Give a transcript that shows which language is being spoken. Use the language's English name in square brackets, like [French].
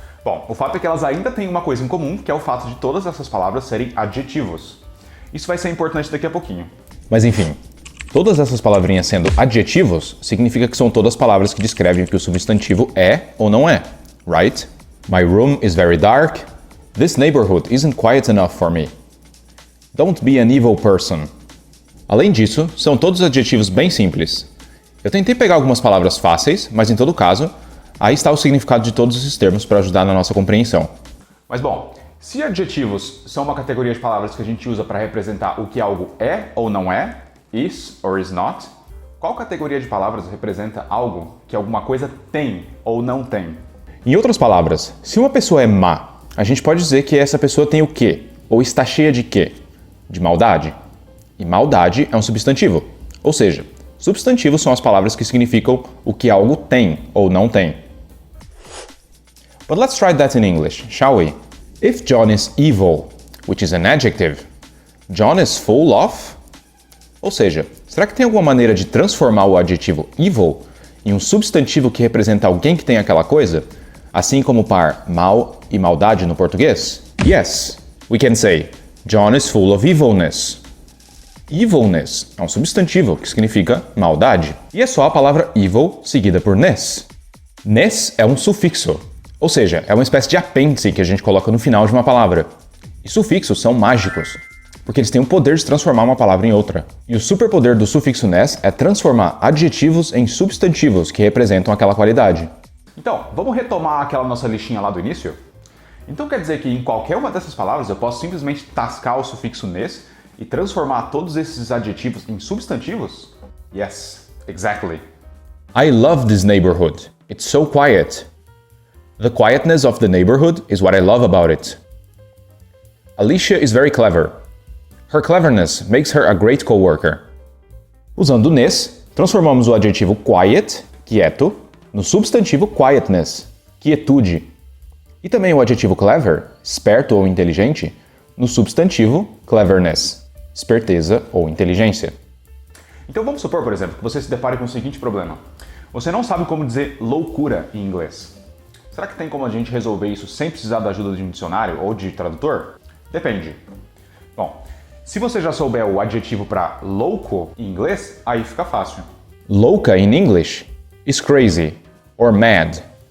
[Portuguese] Bom, o fato é que elas ainda têm uma coisa em comum, que é o fato de todas essas palavras serem adjetivos. Isso vai ser importante daqui a pouquinho. Mas enfim, todas essas palavrinhas sendo adjetivos, significa que são todas palavras que descrevem o que o substantivo é ou não é, right? [English] My room is very dark. This neighborhood isn't quiet enough for me. Don't be an evil person. [Portuguese] Além disso, são todos adjetivos bem simples. Eu tentei pegar algumas palavras fáceis, mas em todo caso, aí está o significado de todos esses termos para ajudar na nossa compreensão. Mas bom, se adjetivos são uma categoria de palavras que a gente usa para representar o que algo é ou não é, [English] is or is not, [Portuguese] qual categoria de palavras representa algo que alguma coisa tem ou não tem? Em outras palavras, se uma pessoa é má, a gente pode dizer que essa pessoa tem o quê? Ou está cheia de quê? De maldade. E maldade é um substantivo. Ou seja, substantivos são as palavras que significam o que algo tem ou não tem. [English] But let's try that in English, shall we? If John is evil, which is an adjective, John is full of... [Portuguese] Ou seja, será que tem alguma maneira de transformar o adjetivo evil em um substantivo que representa alguém que tem aquela coisa? Assim como o par mal e maldade no português? [English] Yes, we can say, John is full of evilness. [Portuguese] Evilness é um substantivo que significa maldade. E é só a palavra evil seguida por ness. Ness é um sufixo, ou seja, é uma espécie de apêndice que a gente coloca no final de uma palavra. E sufixos são mágicos, porque eles têm o poder de transformar uma palavra em outra. E o superpoder do sufixo ness é transformar adjetivos em substantivos que representam aquela qualidade. Então, vamos retomar aquela nossa listinha lá do início? Então quer dizer que em qualquer uma dessas palavras eu posso simplesmente tascar o sufixo ness e transformar todos esses adjetivos em substantivos? [English] Yes, exactly. I love this neighborhood. It's so quiet. The quietness of the neighborhood is what I love about it. Alicia is very clever. Her cleverness makes her a great coworker. [Portuguese] Usando ness, transformamos o adjetivo quiet, quieto, no substantivo quietness, quietude. E também o adjetivo clever, esperto ou inteligente, no substantivo cleverness, esperteza ou inteligência. Então vamos supor, por exemplo, que você se depare com o seguinte problema. Você não sabe como dizer loucura em inglês. Será que tem como a gente resolver isso sem precisar da ajuda de um dicionário ou de tradutor? Depende. Bom, se você já souber o adjetivo para louco em inglês, aí fica fácil. [English] Louca in English is crazy or mad.